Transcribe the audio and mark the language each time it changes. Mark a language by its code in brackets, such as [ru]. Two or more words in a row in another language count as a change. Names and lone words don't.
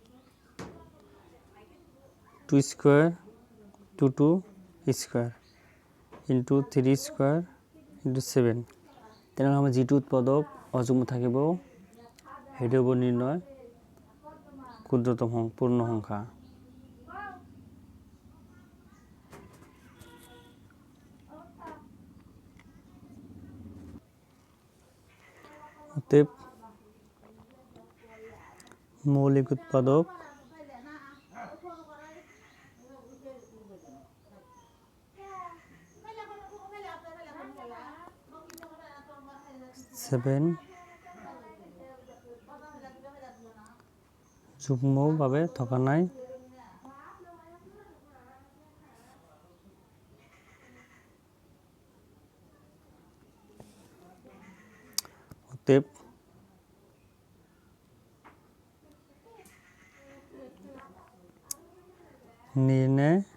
[en] 2 square 2 2 square into 3 square into 7 [as] তেনেহ'লে আমাৰ যিটো উৎপাদক অযুগ্ম থাকিব সেইটো হ'ব নিৰ্ণয় ক্ষুদ্ৰতম পূৰ্ণ সংখ্যা। অতএব মৌলিক উৎপাদক সেভেন যুগ্মভাৱে থকা নাই। অতএব নির্ণয়